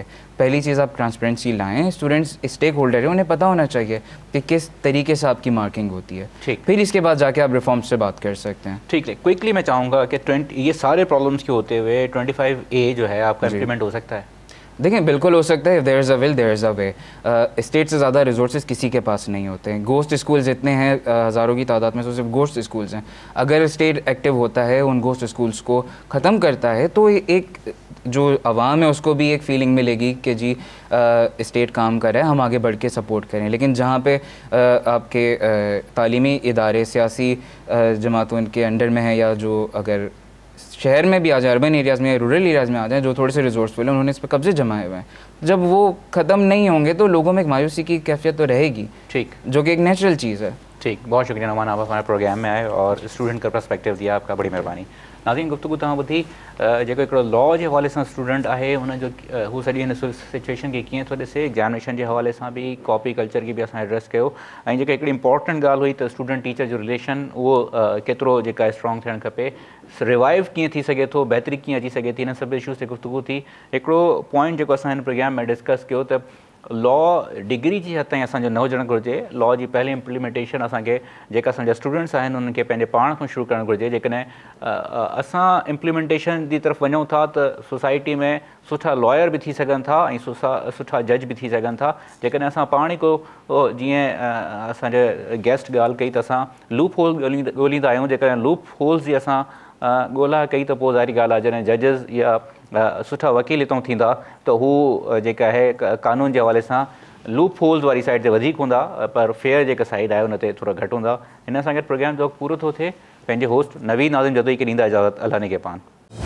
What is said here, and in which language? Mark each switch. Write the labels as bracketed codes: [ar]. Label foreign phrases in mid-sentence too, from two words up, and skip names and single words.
[ur] پہلی چیز آپ ٹرانسپیرنسی لائیں، اسٹوڈنٹس اسٹیک ہولڈر ہے، انہیں پتا ہونا چاہیے کہ کس طریقے سے آپ کی مارکنگ ہوتی ہے. ठीक, پھر اس کے بعد جا کے آپ ریفارمز سے بات کر سکتے ہیں. ٹھیک ہے، کوئکلی میں چاہوں گا کہ یہ سارے پرابلمز کے ہوتے ہوئے 25A جو ہے آپ کا امپلیمنٹ ہو سکتا ہے? دیکھیں، بالکل ہو سکتا ہے, [en] There is a will there is a way. [ur] اسٹیٹ سے زیادہ ریسورسز کسی کے پاس نہیں ہوتے ہیں. [en] ghost schools [ur] اتنے ہیں، ہزاروں کی تعداد میں، تو صرف [en] ghost schools [ur] हैं। اگر اسٹیٹ ایکٹو ہوتا ہے، ان [en] ghost schools [ur] کو ختم کرتا ہے، تو ایک جو عوام ہے اس کو بھی ایک فیلنگ ملے گی کہ جی اسٹیٹ کام کر رہا ہے، ہم آگے بڑھ کے سپورٹ کریں. لیکن جہاں پہ آپ کے تعلیمی ادارے سیاسی جماعتوں کے انڈر میں ہے، یا جو اگر شہر میں بھی آ جائے, [en] urban areas [ur] میں یا [en] rural areas [ur] میں آ جائے، جو تھوڑے سے ریسورس فل ہیں، انہوں نے اس پر قبضے جمائے ہوئے ہیں، جب وہ ختم نہیں ہوں گے تو لوگوں میں ایک مایوسی کی کیفیت تو رہے گی. ठीक, جو کہ ایک نیچرل چیز ہے. ٹھیک، بہت شکریہ نعمان، آپ ہمارے پروگرام میں آئے اور اسٹوڈنٹ کا پرسپیکٹو دیا، آپ کا بڑی مہربانی. [sd] नाज़रीन, गुफ्तगू तव्हां ॿुधी जेको हिकिड़ो लॉ जे हवाले सां स्टूडेंट आहे, हुनजो हू सॼी हिन सिचुएशन खे कीअं थो ॾिसे, एग्ज़ामिनेशन जे हवाले सां बि, [en] copy culture [sd] की बि असां एड्रेस कयो, ऐं जेका हिकिड़ी इंपॉर्टेंट ॻाल्हि हुई त [en] student teacher [sd] जो रिलेशन उहो केतिरो जेका स्ट्रॉन्ग थियणु खपे, रिवाइव कीअं थी सघे थो, बहितरी कीअं अची सघे थी, हिन सभु इशूज़ ते गुफ्तगू थी। हिकिड़ो पॉइंट जेको असां हिन प्रोग्राम में डिस्कस कयो त [en] law degree [sd] जी हद ताईं असांजो न हुजणु घुरिजे। लॉ जी पहली इम्प्लीमेंटेशन असांखे, जेका असांजा स्टूडेंट्स आहिनि उन्हनि खे पंहिंजे पाण खां शुरू करणु घुरिजे। जेकॾहिं असां इम्प्लीमेंटेशन जी तरफ़ वञूं था त सोसाइटी में सुठा लॉयर बि थी सघनि था ऐं सुठा जज बि थी सघनि था। जेकॾहिं असां पाण ई को जीअं असांजे गेस्ट ॻाल्हि कई त असां [en] loop hole [sd] ॻोल्हींदा आहियूं। जेकॾहिं [en] loop holes [sd] जी असां ॻोल्हा कई त पोइ ज़ाहिरी ॻाल्हि आहे, जॾहिं जजिस या सुठा वकील हितां थींदा त हू जेका आहे कानून जे हवाले सां [en] loop holes [sd] वारी साइड ते वधीक हूंदा, पर फेयर जेका साइड आहे उन ते थोरा घटि हूंदा। हिन सां गॾु प्रोग्राम जो पूरो थो थिए। पंहिंजे होस्ट नवीद नाज़िम जदोई खे ॾींदा इजाज़त। अल्लाह ने के पान।